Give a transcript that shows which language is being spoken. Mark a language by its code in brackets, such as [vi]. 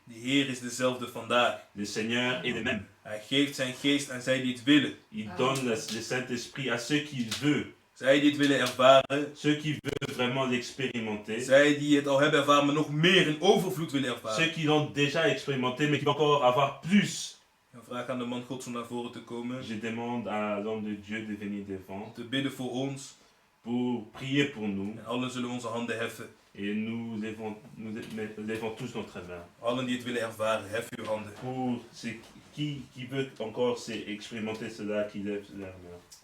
[nl] De Heer is dezelfde vandaag. [fr] Le Seigneur est le même. [nl] Hij geeft zijn geest aan zij die het willen. [fr] Il donne le Saint-Esprit à ceux qui veulent. [nl] Zij die het willen ervaren. [fr] Ceux qui veulent vraiment l'expérimenter. [nl] Zij die het al hebben ervaren, maar nog meer in overvloed willen ervaren. [fr] Ceux qui l'ont déjà expérimenté, mais qui veulent encore avoir plus. [nl] Ik vraag aan de man Gods om naar voren te komen. [fr] Je demande à l'homme de Dieu de venir devant. [nl] Te bidden voor ons. [fr] Pour prier pour nous. [nl] En allen zullen onze handen heffen. [fr] Et nous levons tous notre main. [nl] Allen die het willen ervaren, hef uw handen. [fr] Pour ceux qui veut encore expérimenter cela, qui lève leur main.